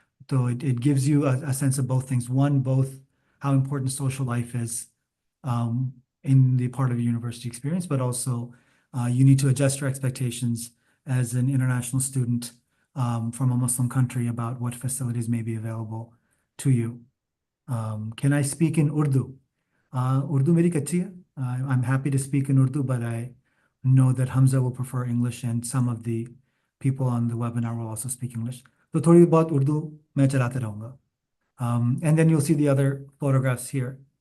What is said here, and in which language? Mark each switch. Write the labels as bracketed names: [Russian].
[English] So it gives you a sense of both things. One, both how important social life is in the part of your university experience, but also you need to adjust your expectations as an international student from a Muslim country about what facilities may be available to you. Can I speak in Urdu? [Urdu] Urdu meri kachi hai. [English] I'm happy to speak in Urdu, but I know that Hamza will prefer English and some of the people on the webinar will also speak English. [Urdu] So थोड़ी बहुत उर्दू मैं चलाते रहूँगा. [English] And then you'll see the other photographs here.